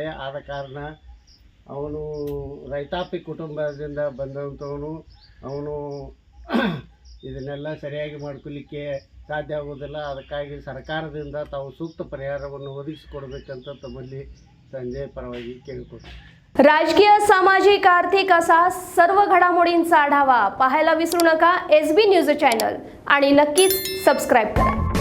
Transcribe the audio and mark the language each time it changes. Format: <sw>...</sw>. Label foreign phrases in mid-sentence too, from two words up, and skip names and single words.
<kn>ಆದ ಕಾರಣ ಅವನು ರೈತಾಪಿ ಕುಟುಂಬದಿಂದ ಬಂದಂಥವನು. ಅವನು ಇದನ್ನೆಲ್ಲ ಸರಿಯಾಗಿ ಮಾಡ್ಕೊಲಿಕ್ಕೆ ಸಾಧ್ಯ ಆಗೋದಿಲ್ಲ. ಅದಕ್ಕಾಗಿ ಸರ್ಕಾರದಿಂದ ತಾವು ಸೂಕ್ತ ಪರಿಹಾರವನ್ನು ಒದಗಿಸಿಕೊಡಬೇಕಂತ ತಮ್ಮಲ್ಲಿ ಸಂಜಯ್ ಪರವಾಗಿ ಕೇಳಿಕೊಡ್ತೀನಿ.</kn> <mr>राजकीय, सामाजिक, आर्थिक असा सर्व घडामोडींचा आढावा पाहायला विसरू नका एसबी न्यूज चॅनल आणि नक्कीच सबस्क्राईब करा.</mr>